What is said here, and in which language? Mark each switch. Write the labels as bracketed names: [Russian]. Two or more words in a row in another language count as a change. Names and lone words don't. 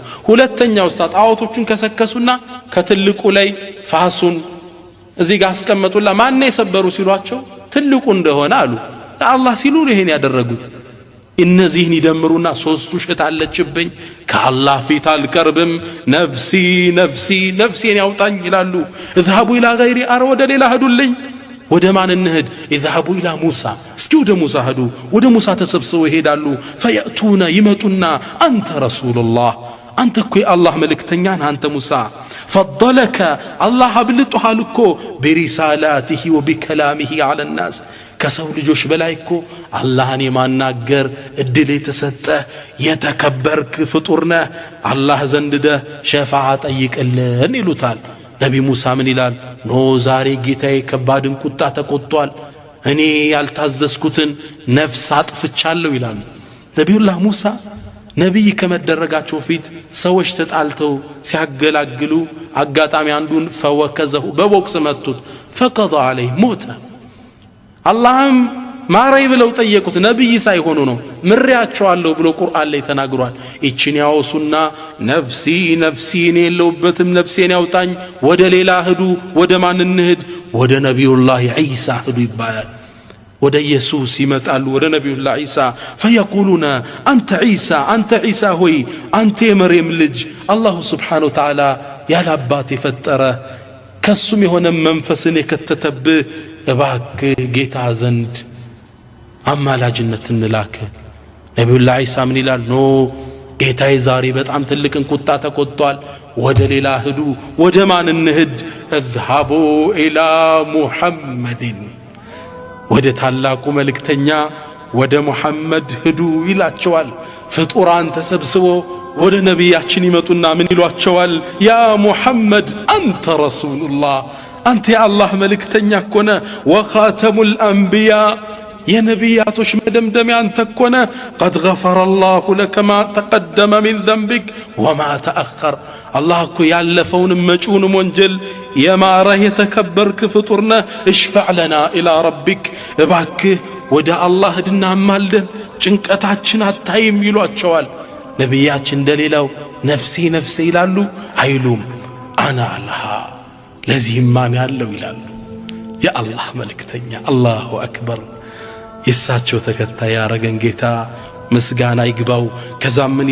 [Amharic] ሁለተኛው ጣዖቶቹን ከሰከሱና ከትልቁ ላይ ፋሱን እዚህ ጋር አስቀመጡላ ማን የሰበሩ ሲሏቸው ትልቁ እንደሆነ አሉ ለአላህ ሲሉ ይሄን ያደረጉት እነዚህን ይደምሩና ሶስት ውሸት አለችብኝ ከአላህ ፊት አልቀርብም ነፍሲ ነፍሲ ነፍሴን ያውጣኝ ይላሉ [Arabic] اذهبوا الى غيري [Amharic] ወደ ሌላ ሄዱልኝ ወደ ማን እንሂድ [Arabic] اذهبوا الى موسى [Amharic] እስኪ ወደ ሙሳ ሄዱ ወደ ሙሳ ተሰብስበው ይሄዳሉ فياتون ይመጡና አንተ ረሱላህ አንተ እኮ የአላህ መልእክተኛ ነህ አንተ ሙሳ [Arabic] فضلك الله [Amharic] አብልጦሃል እኮ [Arabic] برسالاته وبكلامه على الناس [Amharic] ከሰው ልጆች በላይ እኮ አላህን የማናገር እድል የተሰጠ የተከበርክ ፍጡር ነህ አላህ ዘንድ ሸፋዓ ጠይቅልን ይሉታል ነቢ ሙሳ ምን ይላል ኖ ዛሬ ጌታዬ ከባድን ቁጣ ተቆጥቷል እኔ ያልታዘዝኩትን ነፍስ አጥፍቻለሁ ይላል ነብዩላህ ሙሳ ነብይ ከመደረጋቸው ፊት ሰዎች ተጣልተው ሲያገላግሉ አጋጣሚ አንዱን ፈወከዘሁ በቦክስ መቱት [Arabic] فقضى عليه موت [Amharic] አላህም ማረይ ብለው ጠየቁት ነብይ ሳይሆኑ ነው ምሪያቸዋለሁ ብሎ ቁርአን ላይ ተናግሯል እቺን ያወሱና ነፍሲ ነፍሲ እኔ የለውበትም ነፍሴን ያውጣኝ ወደ ሌላ ሄዱ ወደ ማን እንሂድ ወደ ነብዩላህ ዒሳ ሄዱ ይባላል ወደ ኢየሱስ ይመጣሉ ወደ ነብዩላህ ዒሳ [Arabic] فيقولون انت عيسى [Amharic] ሆይ አንተ የመርየም ልጅ አላህ [Arabic] سبحانه وتعالى [Amharic] ያላባት የፈጠረ ከሱም የሆነ መንፈስን የከተተብህ እባክህ ጌታ ዘንድ አማላጅነት እንላክ ነብዩላህ ዒሳ ምን ይላል ኖ ጌታዬ ዛሬ በጣም ትልቅን ቁጣ ተቆጥቷል ወደ ሌላ ሄዱ ወደ ማን እንሂድ [Arabic] اذهبوا الى محمد [Amharic] ወደ ታላቁ መልእክተኛ ወደ ሙሐመድ ሄዱ ይላቸዋል ፍጡራን ተሰብስበው ወደ ነብያችን ይመጡና ምን ይሏቸዋል ያ ሙሐመድ አንተ ረሱላህ አንተ የአላህ መልእክተኛ ኮነ [Arabic] وخاتم الأنبياء [Amharic] የነብያቶች መደምደሚያ አንተ ኮነ [Arabic] قد غفر الله لك ما تقدم من ذنبك وما تأخر [Amharic] الله እኮ ያለፈውን መጪውን ወንጀል የማረህ የተከበርክ ፍጡርነ [Arabic] اشفع لنا الى ربك [Amharic] እባክህ ወደ አላህ ሄድና ማልደን ጭንቀታችን አታይም ይሏቸዋል ነብያችን እንደሌላው ነፍሴ ነፍሴ ይላሉ አይሉም አና አላህ ለዚህም ማን ያለው ይላሉ የአላህ መልእክተኛ [Arabic] الله أكبر [Amharic] ይሳቸው ተከታይ ያረገን ጌታ ምስጋና ይግባው ከዛም ምን